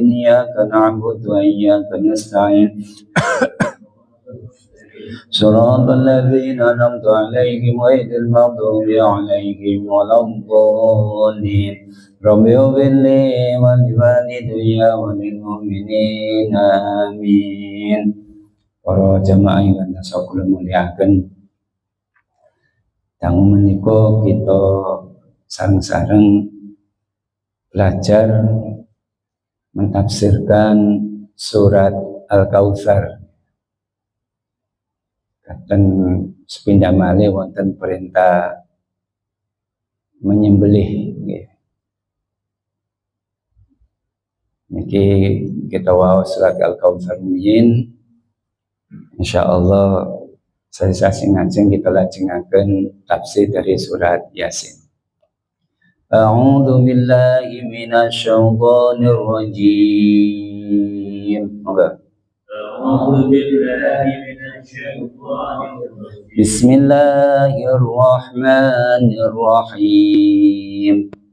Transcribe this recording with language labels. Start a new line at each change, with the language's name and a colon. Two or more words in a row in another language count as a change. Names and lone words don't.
Arabic: إياك نعبد وإياك نستعين صراط الذين أنعمت عليهم غير المغضوب عليهم ولا الضالين. رب اغفر لي ولوالدي وللمؤمنين آمين.
Javanese: Para jamaah ingkang tasawuf kula mulyakaken, dangu menika kita sareng-sareng belajar mentafsirkan surat Al-Kautsar. Katen sepindah malih wonten perintah menyembelih. Niki kita waos surat Al-Kautsar rumiyin. Insyaallah sasi ngajeng kita lajengaken tafsir dari surat Yasin.
Arabic: أعوذ بالله من الشيطان الرجيم. أعوذ بالله من الشيطان الرجيم. Bismillahirrahmanirrahim.